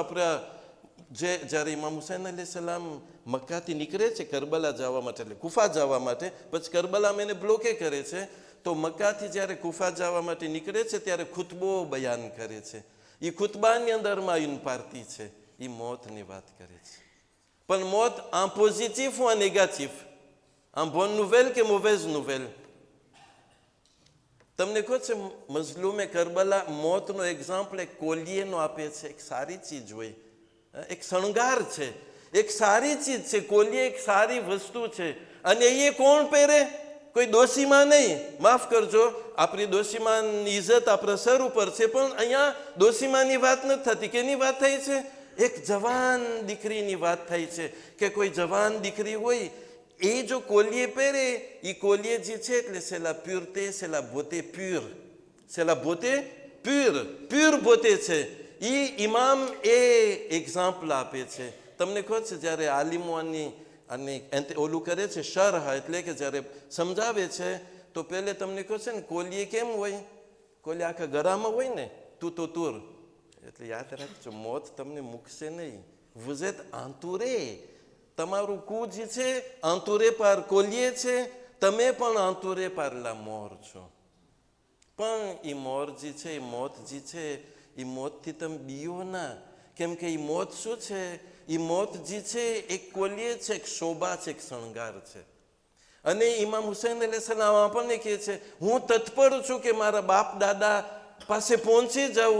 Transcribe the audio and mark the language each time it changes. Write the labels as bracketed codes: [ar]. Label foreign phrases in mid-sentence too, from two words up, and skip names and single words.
[gu] આપણે જ્યારે ઇમામ હુસૈન અલૈહિસ્સલામ મક્કાથી નીકળે છે કરબલા જવા માટે, એટલે કુફા જવા માટે, પછી કરબલામાં એને બ્લોકે કરે છે, તો મક્કાથી જ્યારે કુફા જવા માટે નીકળે છે ત્યારે ખુતબો બયાન કરે છે. એ ખુતબાની અંદરમાં આવીને પાર્ટી છે, એ મોતની વાત કરે છે. પણ મોત [fr] en positif ou en négatif, en bonne nouvelle કે mauvaise nouvelle? [gu] તમને કહો છે મઝલૂમે કરબલા મોતનો એક્ઝામ્પલ એક કોલિયેનો આપે છે. એક સારી ચીજ હોય, એક શણગાર છે, એક સારી ચીજ છે. કોલિયે એક સારી વસ્તુ છે. અને એ કોણ પહેરે? કોઈ દોશીમાં નહીં, માફ કરજો, આપણી દોશીમાની ઇજ્જત આપણા સર ઉપર છે, પણ અહીંયા દોશીમાની વાત નથી થતી. કેની વાત થઈ છે? એક જવાન દીકરીની વાત થઈ છે કે કોઈ જવાન દીકરી હોય એ જો કોલિયે પહેરે, એ કોલિયે જે છે એટલે [fr] c'est la pureté, c'est la beauté pure, c'est la beauté pure, pure beauté [gu] છે. એ ઇમામ એ એક્ઝામ્પલ આપે છે. તમને કહો છે જ્યારે આલિમોની અને ઓલું કરે છે શરહ, એટલે કે જ્યારે સમજાવે છે તો પહેલે તમને કહો છે ને કોલિયે કેમ હોય? કોલિયે આખા ગળામાં હોય ને, તું તો તુર. એટલે યાદ રાખજો, મોત તમને મૂકશે નહીં. [fr] vous êtes entouré. [gu] તમારું કુ જે છે [fr] entouré par [gu] કોલિયે છે, તમે પણ [fr] entouré par la mort [gu] છો. પણ એ મોર જે છે, એ મોત જે છે, એ મોતથી તમે બીઓ ના. કેમ કે એ મોત શું છે? એ મોત જે છે એક કોલિયે છે, એક શોભા છે, એક શણગાર છે. અને ઇમામ હુસૈન અલૈહિસ્સલામ આપણને કહે છે હું તત્પર છું કે મારા બાપ દાદા પાસે પહોંચી જાઉં.